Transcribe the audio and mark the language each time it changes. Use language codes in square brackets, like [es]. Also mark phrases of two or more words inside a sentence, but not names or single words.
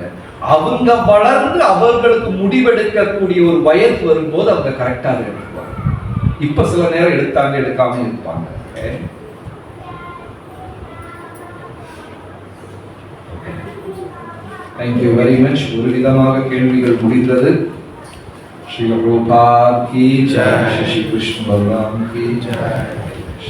[ta] அவங்க வளர்ந்து அவர்களுக்கு முடிவெடுக்கக்கூடிய ஒரு வயது வரும்போது அவங்க கரெக்டா எடுப்பாங்க. இப்ப சில நேரம் எடுத்தாங்க, எடுக்காம இருப்பாங்க. [en] thank you very much. [ta] ஒரு விதமாக கேள்விகள் முடிந்தது. [hi] श्रील प्रभुपाद की जय, श्री कृष्ण बलराम की जय।